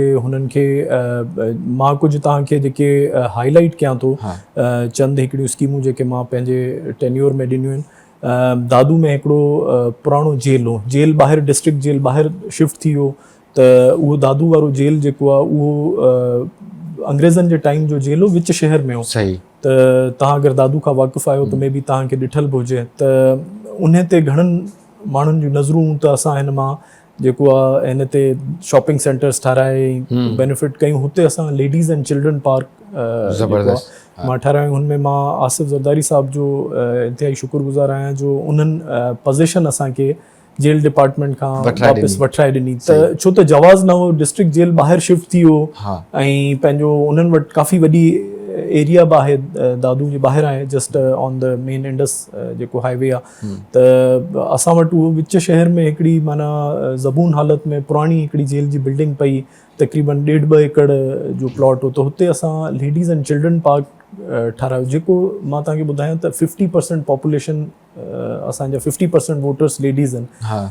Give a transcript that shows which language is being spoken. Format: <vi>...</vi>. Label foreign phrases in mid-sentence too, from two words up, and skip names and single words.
<sd>हुननि खे मां कुझु तव्हांखे जेके हाईलाइट कयां थो, चंद हिकिड़ियूं स्कीमूं जेके मां पंहिंजे टेन्योर में ॾिनियूं आहिनि। दादू में हिकिड़ो पुराणो जेल हो, जेल ॿाहिरि</sd> <en>district jail</en> <sd>ॿाहिरि शिफ्ट थी वियो, त उहो दादू वारो जेल जेको आहे उहो अंग्रेज़नि जे टाइम जो जेल हो, विच शहर में हो। सही। त तव्हां अगरि दादू खां वाक़ुफ़ु आहियो त मे बी तव्हांखे ॾिठल बि हुजे। त उन ते घणनि माण्हुनि जूं नज़रूं, त असां हिन मां जेको आहे हिन ते</sd> <en>shopping centres</en> <sd>ठाराए बेनिफिट कयूं। हुते असां</sd> <en>ladies and children park</en> <sd>मां ठारायूं। हुन में मां आसिफ ज़रदारी साहिब जो इंतिहाई शुक्रगुज़ार आहियां, जो उन्हनि पोज़ीशन असांखे</sd> <en>jail department</en> <sd>खां वापसि वठाए ॾिनी। त छो त जवाज़ न हो,</sd> <en>district jail</en> <sd>ॿाहिरि शिफ्ट थी वियो, ऐं पंहिंजो उन्हनि वटि काफ़ी वॾी एरिया बि आहे, दादू जे ॿाहिरि आहे,</sd> <en>just on the main Indus जेको हाईवे आहे।</en> <sd>त असां वटि उहो विच शहर में हिकिड़ी माना ज़बून हालत में पुराणी हिकिड़ी जेल जी बिल्डिंग पई, तक़रीबन 1.5-2 एकड़ जो प्लॉट हो। त हुते असां</sd> <en>ladies and children park</en> <sd>ठारायो, जेको मां तव्हांखे ॿुधायां त 50% पॉपुलेशन असांजा 50%</sd> <en>voters ladies</en> <sd>आहिनि।</sd>